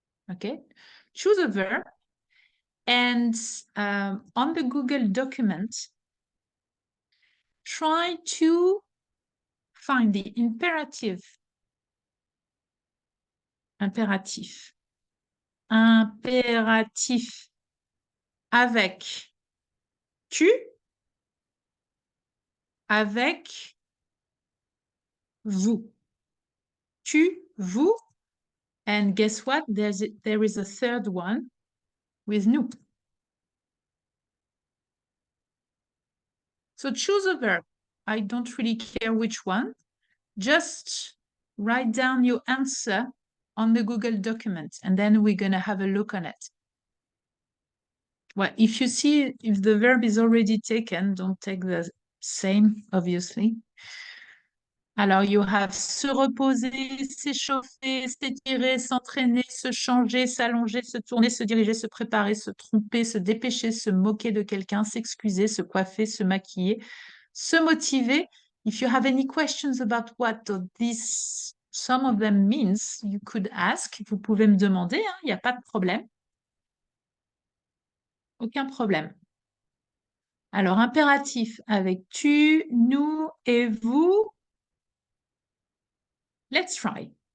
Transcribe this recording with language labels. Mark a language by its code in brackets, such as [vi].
[en] Okay, choose a verb. And on the Google document, try to find the imperative. [fr] Impératif. Impératif avec tu, avec vous. [en] Tu, vous. And guess what? There is a third one with nous. So choose a verb. I don't really care which one. Just write down your answer on the Google document, and then we're going to have a look on it. Well, if you see if the verb is already taken, don't take the same, obviously. [fr] Alors, [en] you have [fr] se reposer, s'échauffer, s'étirer, s'entraîner, se changer, s'allonger, se tourner, se diriger, se préparer, se tromper, se dépêcher, se moquer de quelqu'un, s'excuser, se coiffer, se maquiller, se motiver. [en] If you have any questions about what this, some of them means, you could ask. [fr] Vous pouvez me demander, hein, il n'y a pas de problème. Aucun problème. Alors, impératif avec tu, nous et vous. [en] Let's try.